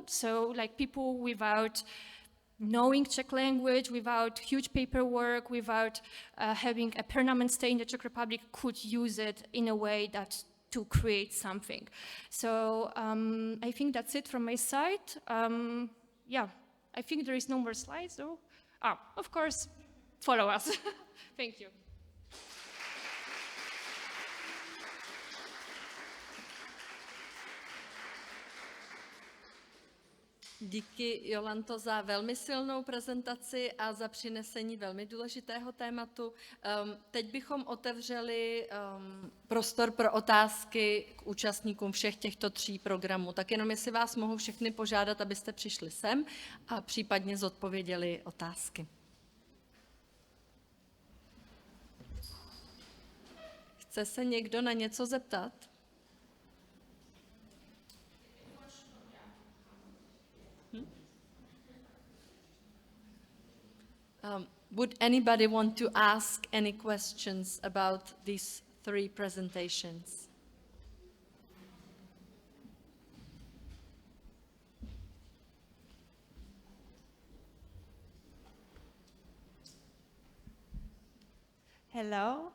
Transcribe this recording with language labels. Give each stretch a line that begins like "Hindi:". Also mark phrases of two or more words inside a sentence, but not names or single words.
English: So like people without knowing Czech language, without huge paperwork, without having a permanent stay in the Czech Republic could use it in a way that to create something. So I think that's it from my side. Yeah, I think there is no more slides though. Of course, follow us. Thank you.
Czech: Díky, Jolanto, za velmi silnou prezentaci a za přinesení velmi důležitého tématu. Teď bychom otevřeli prostor pro otázky k účastníkům všech těchto 3 programů. Tak jenom jestli vás mohu všechny požádat, abyste přišli sem a případně zodpověděli otázky. Chce se někdo na něco zeptat?
English: Would anybody want to ask any questions about these 3 presentations? Hello.